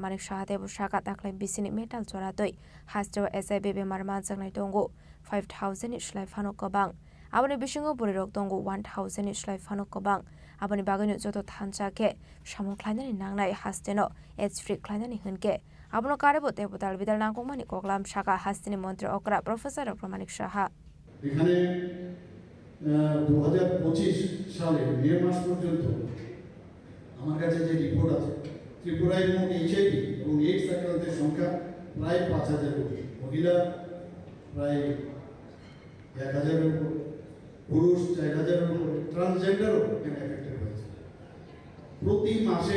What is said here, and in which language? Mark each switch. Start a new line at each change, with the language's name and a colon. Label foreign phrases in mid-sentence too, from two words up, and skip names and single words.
Kok Borok: Manik Saha Debu Shaka Taklim Bisini Metal Zoratoi Hasto SIB Marman Zangai Tongo 5000 Shlai Fano Kobang Abani Bishingo Burirok Tongo 1000 Shlai Fano Kobang Abani Bagano Zoto Tanchake Shamu Kleinani Nangnai Hasteno
English: It's Free
Kok Borok: Kleinani Hunke Abno Karibo Debu Dalvidal Nangomani Koklam Shaka Hastini Montre Okra Professor Dr. Manik Saha
Bangla: এখানে 2025 সালে মে মাস পর্যন্ত আমার কাছে যে রিপোর্ট আছে ত্রিপুরায় মোট HIV এবং AIDS আক্রান্তের সংখ্যা প্রায় 5000 কোটি মহিলা প্রায় 1000 এর উপর পুরুষ 4000 এর উপর ট্রান্সজেন্ডারও এখানে এফেক্টেড হয়েছে প্রতি মাসে